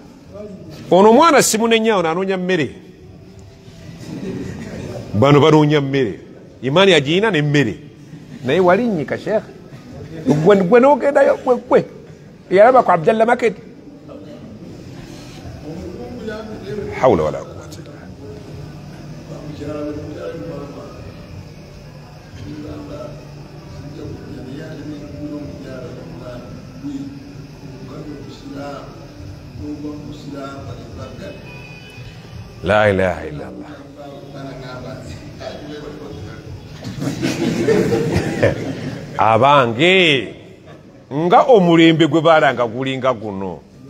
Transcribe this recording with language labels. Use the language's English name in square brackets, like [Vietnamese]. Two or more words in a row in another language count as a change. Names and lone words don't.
[Ganda] Ono mwana simunenya ono anoonya mmere. Bano banoonya mmere. Imani agiina n'emmere. Naye walinyika Sheikh. Gwe n'ogendayo gwe. Yalaba ku Abdallah Market. [Arabic] حول ولا قوة إلا لا إله إلا الله. [Ganda] Abange nga omulembe gwe balanga gulinga guno.